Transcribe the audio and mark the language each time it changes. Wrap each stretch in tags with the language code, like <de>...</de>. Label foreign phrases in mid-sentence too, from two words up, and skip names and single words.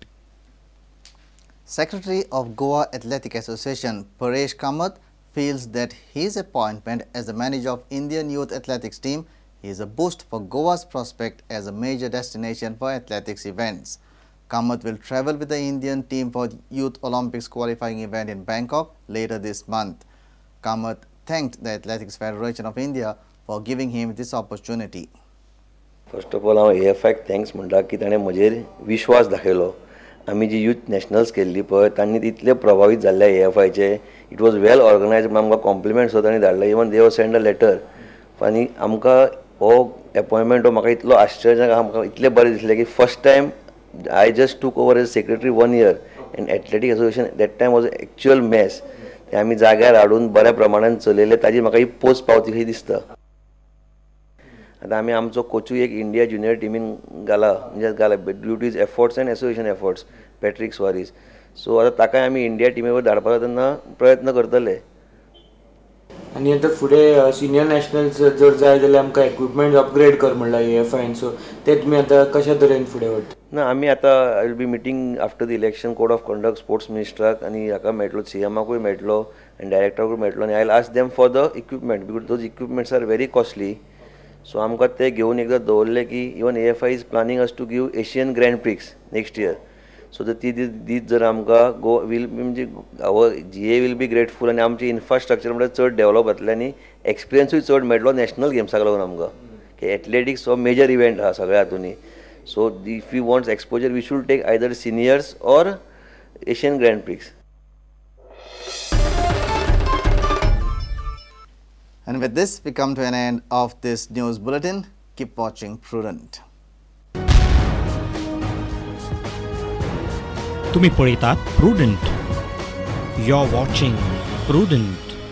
<en>Secretary of Goa Athletic Association Paresh Kamath feels that his appointment as the manager of Indian youth athletics team He is a boost for Goa's prospect as a major destination for athletics events. Kamath will travel with the Indian team for Youth Olympics qualifying event in Bangkok later this month. Kamath thanked the Athletics Federation of India for giving him this opportunity. First of all, I AFI thanks</en> <kok>म्हणटा की ताणें म्हजेर विश्वास दाखयलो. आमी जी यूथ नॅशनल्स केल्ली पळय तांणी इतले प्रभावीत जाल्ले AFIचे.</kok> <en>It was well organized.</en> <kok>आमकां कॉम्प्लिमेंट्स तांणी धाडले.</kok> <en>Even they were send a letter.</en> <kok>आनी आमकां हो अपॉयंटमेंट हो म्हाका इतलो आश्चर्य आमकां इतलें बरें दिसलें की</kok> <en>first time I just took over as secretary 1 year and athletic association that time was actual mess.</en> <kok>ते आमी जाग्यार हाडून बऱ्या प्रमाणान चलयले ताजी म्हाका ही पोस्ट पावती कशी दिसता. आतां आमी आमचो कोचूय एक इंडिया ज्युनियर टिमीन घाला</kok> <en>due to his efforts and association efforts</en> <kok>पॅट्रिक स्वारीस. सो आतां ताकाय आमी इंडिया टिमीवर धाडपाचो तेन्ना प्रयत्न करतले. आनी आतां फुडें सिनियर नॅशनल्स जर जाय जाल्यार आमकां इक्विपमेंट्स अपग्रेड कर म्हणला AFIन. सो ते तुमी आतां कशा तरेन फुडें व्हरता? ना आमी आतां</kok> <en>I will be meeting after the election code of conduct sports</en> <kok>मिनिस्टराक आनी हाका मेळटलो CMाकूय मेळटलो आनी डायरेक्टराकूय मेळटलो आनी</kok> <en>I will ask them for the equipment because those equipments are very costly.</en> <kok>सो आमकां ते घेवन एकदां दवरले की</kok> <en>Even AFI is planning us to give Asian Grand Prix next year.</en> <kok>सो ती दीत जर आमकां वील म्हणजे</kok> <en>our GA will be grateful</en> <kok>आनी आमचे इन्फ्रास्ट्रक्चर म्हणजे चड डेवलप जातलें आनी एक्सपिरियन्सूय चड मेळटलो नॅशनल गेम्साक लागून आमकां की एथलेटिक्स हो</kok> <en>major event</en> <kok>आहा सगळ्या हातूंनी.</kok> <en>So if we want exposure, we should take either seniors or Asian Grand Prix. And with this, we come to an end of this news bulletin. Keep watching Prudent.</en> <kok>तुम्ही पळयतात Prudent.</kok> <en>You're watching Prudent.</en>